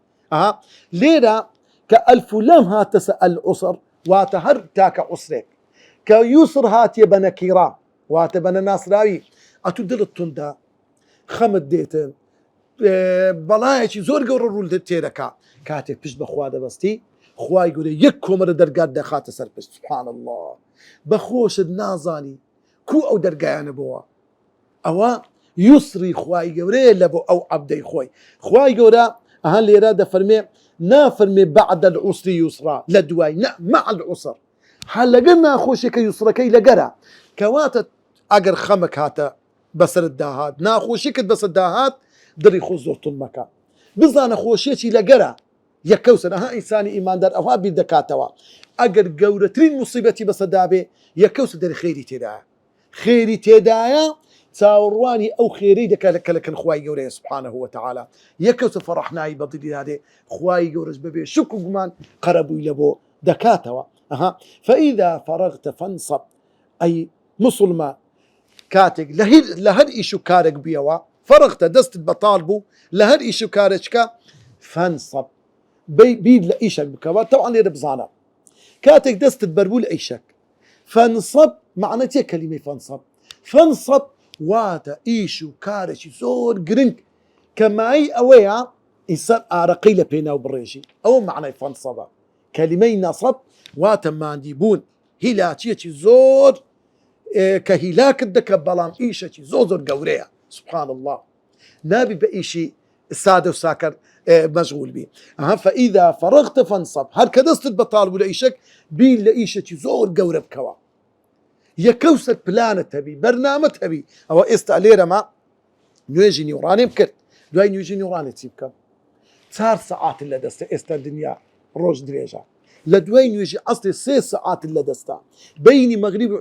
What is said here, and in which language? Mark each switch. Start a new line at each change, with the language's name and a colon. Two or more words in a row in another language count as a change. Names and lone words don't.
Central Kurdish: لێرە کە ئەلف و لام هاتەسە العسر واتە هەر تاکە عسرێک کە یوسر هاتیە بە نەکیرا واتە بە نەناسراوی ئەتوو دڵت توندا خەمت دێتن بەڵایەکی زۆر گەورە ڕوول تێدەکا کاتێک پشت بەخوا دەبەستی خوای گەورە یەک کۆمەرە دەرگات دەخاتە سەر پشت
Arabic: سبحان الله
Central Kurdish: بەخۆشت نازانی کو ئەو دەرگایانە بووە ئەوە یوسری خوای گەورەیە لە بۆ ئەو عەبدەی خۆی خوای گەورە ئەها لێرە دەفەرمێ نافەرمێ
Arabic: بعد العسر یوسرا
Central Kurdish: لە دوای نە
Arabic: مع العسر
Central Kurdish: هەر لەگەر ناخۆشیەکە یوسرەکەی لەگەرە کەواتە ئەگەر خەمک هاتە بەسرت داهات ناخۆشیکت بەسەر داهات دڵی خۆ زۆر توند مەکە بزانە خۆشیەکی لەگەرە یەکەوسن ئەها ئینسانی ئیماندار ئەوها بیر دەکاتەوە ئەگەر گەورەترین موسیبەتی بەسەردابێ یەکەوسە دەری خێری تێدایە خێری تێدایە چاوەڕوانی ئەو خێرەی دەکات کە لەکەن خوای گەورەیە
Arabic: سبحانه وتعالى
Central Kurdish: یەکەوسە فەڕەحنایی بەدڵی دادێ خوای گەورەش بەبێ شک و گومان قەرەبووی لە بۆ دەکاتەوە
Arabic: فإذا فرغت فانصب
Central Kurdish: ئەی مسلمان کاتێک لە هەر ئیش و کارێک بیەوە فەرغتە دەستت بەتاڵ بوو لە هەر ئیش و کارێککە فانصب بیر لە ئیشک بکەوە تەوان لێرە بزانە کاتێک دەستت بەربوو لە ئیشک فانصب معنەتیە کەلیمەی فانصب واتە ئیش و کارێکی زۆر گرنگ کە مای ئەوەیە ئینسان ئارەقەی لە پێناو بڕێژی ئەوە معنای فانصبە کەلیمەی نەسب واتە ماندی بوون هیلاچیەکی زۆر کە هیلاکت دەکە بەڵام ئیشێکی زۆر گەورەیە
Arabic: سبحان الله
Central Kurdish: نابی بە ئیشی سادە و ساکەر مەشغول بی
Arabic: فإذا فرغت فانصب
Central Kurdish: هەر کە دەستت بەتاڵ بوو لە ئیشک بیر لە ئیشێکی زۆر گەورە بکەوە یەکەوسەر پلانت هەبی بەرنامەت هەبی ئەوە ئێستا لێرەمە نوێژی نیوڕانێ بکرد دوای نوێژی نیوڕانێت چی بکەم 4 سەعاتن لە دەستە ئێستا دنیا ڕۆژ درێژە لە دوای نوێژی عەسری 3 سەعاتن لە دەستا بینی مەغریب و